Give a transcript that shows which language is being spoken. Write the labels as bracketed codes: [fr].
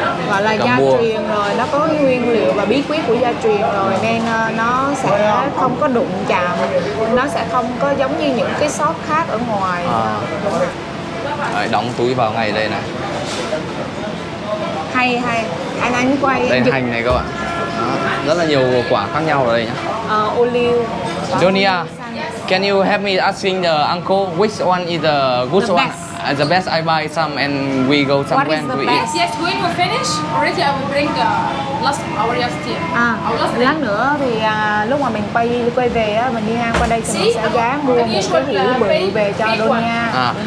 [vi] gọi là gia truyền rồi, nó có nguyên liệu và bí quyết của gia truyền rồi, nên nó sẽ không có đụng chạm, nó sẽ không có giống như những cái shop khác ở ngoài. Đấy, đóng túi vào ngay đây này. Hay anh quay đây hành này các bạn. Đó, rất là nhiều quả khác nhau ở đây nhá. Ô liu. [en] Donia, can you help me asking the uncle which one is the good The one? best. The best. I buy some and we go somewhere is the to eat. best? Yes, when we finish, already I will bring our last year. Our last day. [vi] Lát nữa thì lúc mà mình quay về á, mình đi ngang qua đây thì mình sẽ ghé mua một cái hũ bự về cho Donia.